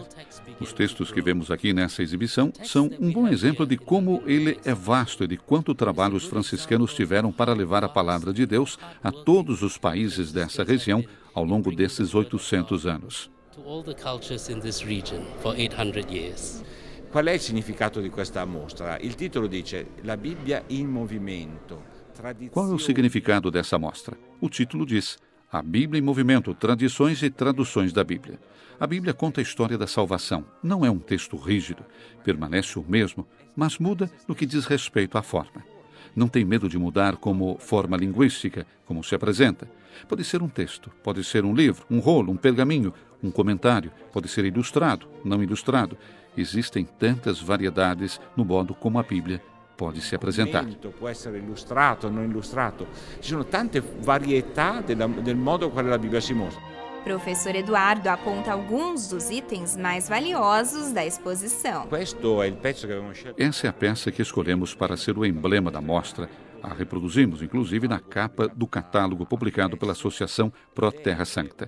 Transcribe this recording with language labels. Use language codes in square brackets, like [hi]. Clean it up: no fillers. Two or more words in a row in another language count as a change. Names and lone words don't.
[pt] Os textos que vemos aqui nessa exibição são um bom exemplo de como ele é vasto e de quanto trabalho os franciscanos tiveram para levar a palavra de Deus a todos os países dessa região ao longo desses 800 anos. [it] Qual è il significato di questa mostra? Il titolo dice La Bibbia in movimento. [pt] Qual é o significado dessa mostra? O título diz A Bíblia em Movimento, Tradições e Traduções da Bíblia. A Bíblia conta a história da salvação. Não é um texto rígido, permanece o mesmo, mas muda no que diz respeito à forma. Não tem medo de mudar como forma linguística, como se apresenta. Pode ser um texto, pode ser um livro, um rolo, um pergaminho, um comentário, pode ser ilustrado, não ilustrado. Existem tantas variedades no modo como a Bíblia pode se apresentar. [it] Può essere illustrato, non illustrato. Ci sono tante varietà del modo quale la Bibbia si mostra. [pt] Professor Eduardo aponta alguns dos itens mais valiosos da exposição. Essa é a peça que escolhemos para ser o emblema da mostra. A reproduzimos, inclusive, na capa do catálogo publicado pela Associação Pro Terra Sancta.